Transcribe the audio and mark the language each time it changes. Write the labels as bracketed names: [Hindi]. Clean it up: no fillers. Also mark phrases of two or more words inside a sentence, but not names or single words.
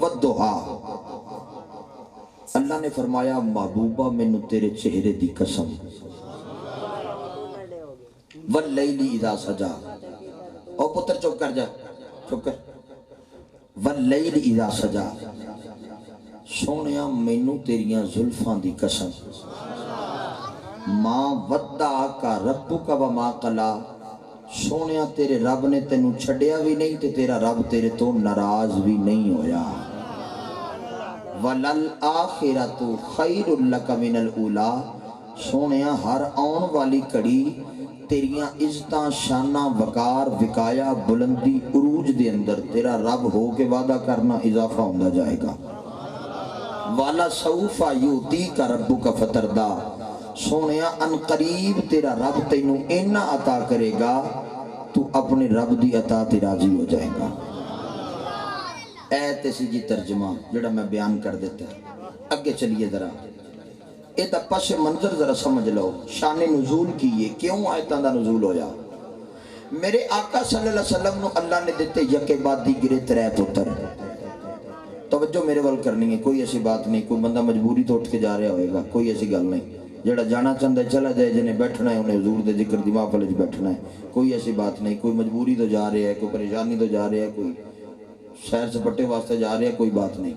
[Punjabi] والضحیٰ، اللہ نے فرمایا محبوبہ مینوں تیرے چہرے دی قسم، [Arabic] واللیل اذا سجا، [Punjabi] او پتر چپ کر جا، چپ کر، [Arabic] واللیل اذا سجا، [Punjabi] سونیا مینوں تیریاں زلفاں دی قسم، [Arabic] ماں ودعک ربک وما قلی، [Punjabi] سونیا تیرے رب نے تینوں چھڈیا بھی نہیں تے تیرا رب تیرے تو ناراض بھی نہیں ہویا، [Arabic] وَلَلْآخِرَةُ خَيْرٌ لَكَ مِنَ الْأُولَىٰ، [Punjabi] سونیا ہر آن والی کڑی تیریاں عزتاں شاناں وقار وقایا بلندی عروج دے اندر تیرا رب ہو کے وعدہ کرنا اضافہ ہوندہ جائے گا۔ [Arabic] وَلَسَوْفَ يُؤْتِيكَ رَبُّكَ فَتَرْضَىٰ، [Punjabi] سونیا ان قریب تیرا رب تینوں اینا عطا کرے گا تو اپنے رب دی عطا تے راضی ہو جائے گا۔ ایت سی جی ترجمہ جڑا میں بیان کر دیتا ہے، اگے چلیے ذرا اے دا پس منظر ذرا سمجھ لو، شان نزول کیے کیوں آیتاں دا نزول ہویا۔ میرے آقا [Arabic] صلی اللہ علیہ وسلم [Punjabi] نو اللہ نے دیتے یکے بعد دی گرے 3 پتر، توجہ میرے وال کرنی ہے، کوئی ایسی بات نہیں، کوئی بندہ مجبوری تو اٹھ کے جا رہا ہوئے گا، کوئی ایسی گل نہیں، جڑا جانا چاہتا ہے چلا جائے، جنہیں بیٹھنا ہے انہیں حضور دے ذکر دی محفل وچ بیٹھنا ہے، کوئی ایسی بات نہیں، کوئی مجبوری تو جا رہا ہے، کوئی پریشانی تو جا رہا ہے، کوئی سیر سپٹے واسطے جا رہا ہے، کوئی بات نہیں۔